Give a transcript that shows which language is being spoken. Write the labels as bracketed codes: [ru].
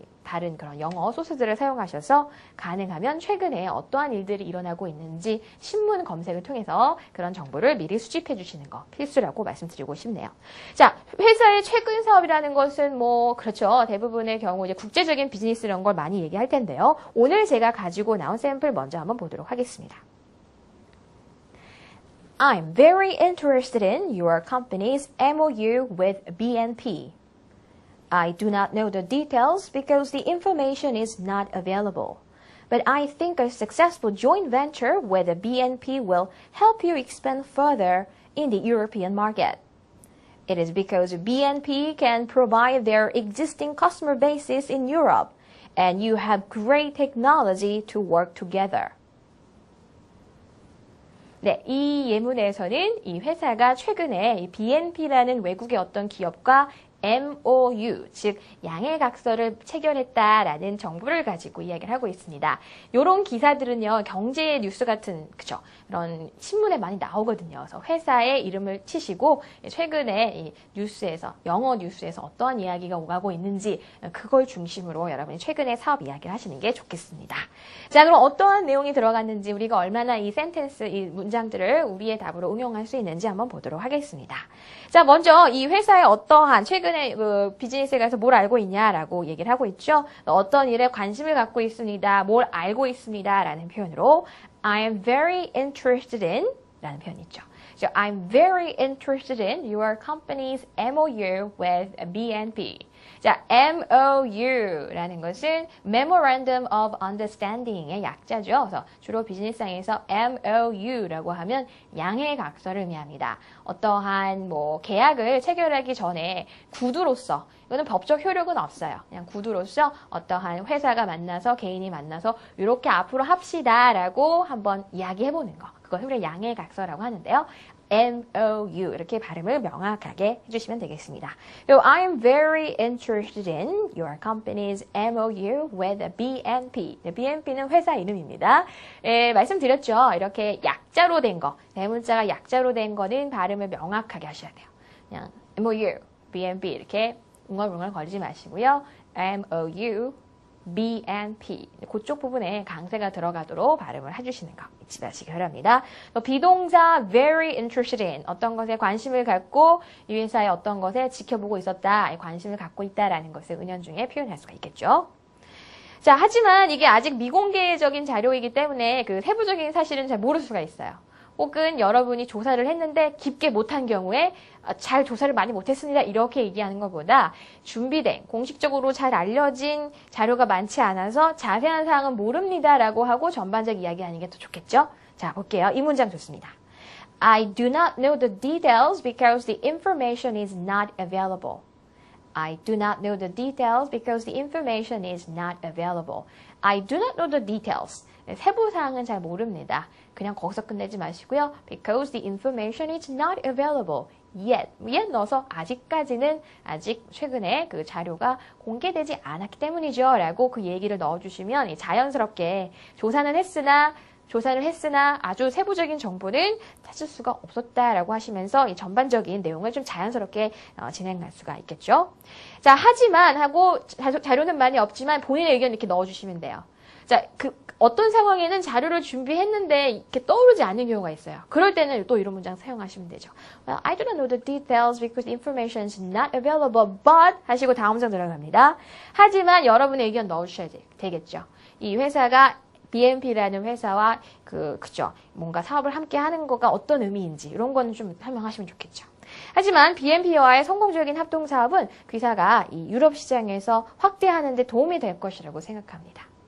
[ko] 다른 그런 영어 소스들을 사용하셔서 가능하면 최근에 어떠한 일들이 일어나고 있는지 신문 검색을 통해서 그런 정보를 미리 수집해 주시는 거 필수라고 말씀드리고 싶네요. 자, 회사의 최근 사업이라는 것은 그렇죠. 대부분의 경우 이제 국제적인 비즈니스 이런 걸 많이 얘기할 텐데요. 오늘 제가 가지고 나온 샘플 먼저 한번 보도록 하겠습니다. [en] I'm very interested in your company's MOU with BNP. I do not know the details because the information is not available. But I think a successful joint venture with the BNP will help you expand further in the European market. It is because BNP can provide their existing customer bases in Europe, and you have great technology to work together. [ko] 네, 이 예문에서는 이 회사가 최근에 이 BNP라는 외국의 어떤 기업과 MOU, 즉 양해각서를 체결했다라는 정보를 가지고 이야기를 하고 있습니다. 이런 기사들은요, 경제 뉴스 같은 그죠? 그런 신문에 많이 나오거든요. 그래서 회사의 이름을 치시고 최근에 이 뉴스에서 영어 뉴스에서 어떠한 이야기가 오가고 있는지 그걸 중심으로 여러분이 최근에 사업 이야기를 하시는 게 좋겠습니다. 자, 그럼 어떠한 내용이 들어갔는지 우리가 얼마나 이 센텐스, 이 문장들을 우리의 답으로 응용할 수 있는지 한번 보도록 하겠습니다. 자, 먼저 이 회사의 어떠한 최근에 그 비즈니스에 가서 뭘 알고 있냐라고 얘기를 하고 있죠. 어떤 일에 관심을 갖고 있습니다. 뭘 알고 있습니다. 라는 표현으로 [en] I am very interested in [ko] 라는 표현이 있죠. [en] So, I'm very interested in your company's MOU with BNP. [ko] 자, MOU라는 것은 Memorandum of Understanding의 약자죠. 그래서 주로 비즈니스상에서 MOU라고 하면 양해각서를 의미합니다. 어떠한 뭐 계약을 체결하기 전에 구두로서 이거는 법적 효력은 없어요. 그냥 구두로서 어떠한 회사가 만나서 개인이 만나서 이렇게 앞으로 합시다라고 한번 이야기해보는 거. 그걸 우리가 양해각서라고 하는데요. MOU 이렇게 발음을 명확하게 해주시면 되겠습니다. [en] So, I am very interested in your company's MOU with BNP. [ko] BNP는 회사 이름입니다. 말씀드렸죠. 이렇게 약자로 된 거, 대문자가 약자로 된 거는 발음을 명확하게 하셔야 돼요. 그냥 MOU, BNP 이렇게 웅얼웅얼 거리지 마시고요. [en] MOU, BNP. [ko] 그쪽 부분에 강세가 들어가도록 발음을 해주시는 거 잊지 마시기 바랍니다. 비동사 [en] very interested in [ko] 어떤 것에 관심을 갖고 이 회사의 어떤 것에 지켜보고 있었다, 관심을 갖고 있다라는 것을 은연중에 표현할 수가 있겠죠. 자, 하지만 이게 아직 미공개적인 자료이기 때문에 그 세부적인 사실은 잘 모를 수가 있어요. 혹은 여러분이 조사를 했는데 깊게 못한 경우에 잘 조사를 많이 못했습니다. 이렇게 얘기하는 것보다 준비된, 공식적으로 잘 알려진 자료가 많지 않아서 자세한 사항은 모릅니다라고 하고 전반적 이야기하는 게 더 좋겠죠? 자, 볼게요. 이 문장 좋습니다. [en] I do not know the details because the information is not available. I do not know the details because the information is not available. I do not know the details. [ko] 세부 사항은 잘 모릅니다. 그냥 거기서 끝내지 마시고요. [en] Because the information is not available yet. [ko] yet 넣어서 아직까지는 아직 최근에 그 자료가 공개되지 않았기 때문이죠. 라고 그 얘기를 넣어주시면 자연스럽게 조사를 했으나 아주 세부적인 정보는 찾을 수가 없었다라고 하시면서 이 전반적인 내용을 좀 자연스럽게 진행할 수가 있겠죠. 자, 하지만 하고 자료는 많이 없지만 본인의 의견 이렇게 넣어주시면 돼요. 자, 어떤 상황에는 자료를 준비했는데 이렇게 떠오르지 않는 경우가 있어요. 그럴 때는 또 이런 문장 사용하시면 되죠. [en] Well, I do not know the details because the information is not available, but [ko] 하시고 다음 장 들어갑니다. 하지만 여러분의 의견 넣어주셔야 되겠죠. 이 회사가 BNP라는 회사와 그죠. 뭔가 사업을 함께 하는 거가 어떤 의미인지 이런 거는 좀 설명하시면 좋겠죠. 하지만 BNP와의 성공적인 합동 사업은 그 회사가 이 유럽 시장에서 확대하는 데 도움이 될 것이라고 생각합니다.